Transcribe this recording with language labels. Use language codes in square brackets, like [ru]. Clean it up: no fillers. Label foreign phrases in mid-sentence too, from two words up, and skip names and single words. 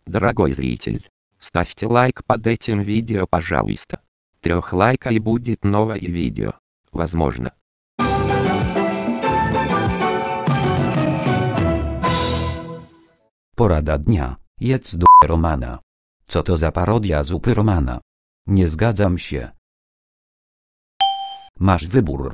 [ru] Дорогой зритель, ставьте лайк под этим видео, пожалуйста. 3 лайка и будет новое видео. Возможно. [pl] Porada dnia, jedz dupę Romana. Co to za parodia zupy Romana? Nie zgadzam się. Masz wybór.